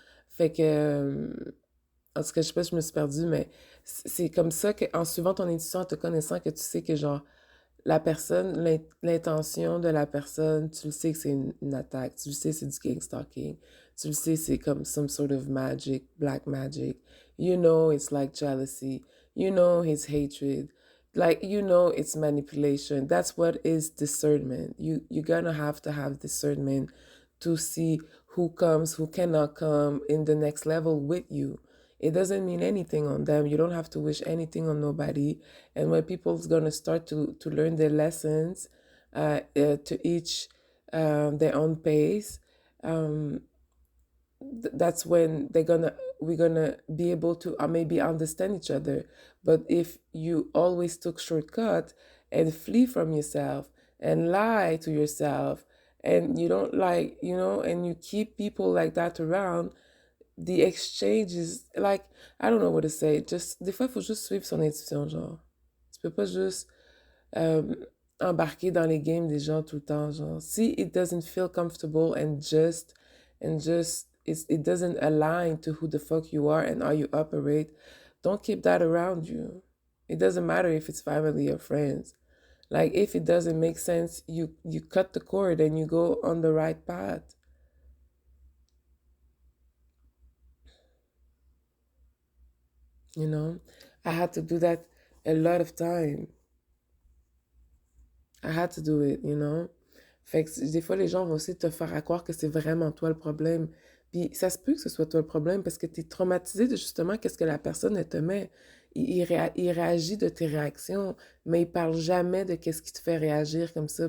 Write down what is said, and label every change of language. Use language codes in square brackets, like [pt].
[fr] Fait que, en tout cas, je sais pas si je me suis perdue, mais c'est comme ça qu'en suivant ton intuition, en te connaissant, que tu sais que, genre, la personne, l'intention de la personne, tu le sais que c'est une attaque, tu le sais c'est du gang stalking, tu le sais c'est comme [en] some sort of magic, black magic, you know it's like jealousy, you know it's hatred, like you know it's manipulation. That's what is discernment. You're gonna have to have discernment to see who comes, who cannot come in the next level with you. It doesn't mean anything on them. You don't have to wish anything on nobody. And when people's gonna start to learn their lessons, to each their own pace, um, that's when we're gonna be able to maybe understand each other. But if you always took shortcut and flee from yourself and lie to yourself and you don't like, and you keep people like that around, the exchange is like, I don't know what to say. [fr] Just des fois, il faut juste suivre son intuition, genre. Tu peux pas juste euh, embarquer dans les games des gens tout le temps, genre. [en] Si it doesn't feel comfortable and just it doesn't align to who the fuck you are and how you operate, don't keep that around you. It doesn't matter if it's family or friends. Like if it doesn't make sense, you cut the cord and you go on the right path. You know, I had to do that a lot of time. I had to do it, you know. [fr] Fait que des fois, les gens vont essayer de te faire à croire que c'est vraiment toi le problème. Puis ça se peut que ce soit toi le problème parce que tu es traumatisé de justement qu'est-ce que la personne elle te met. Il réagit de tes réactions, mais il parle jamais de qu'est-ce qui te fait réagir comme ça.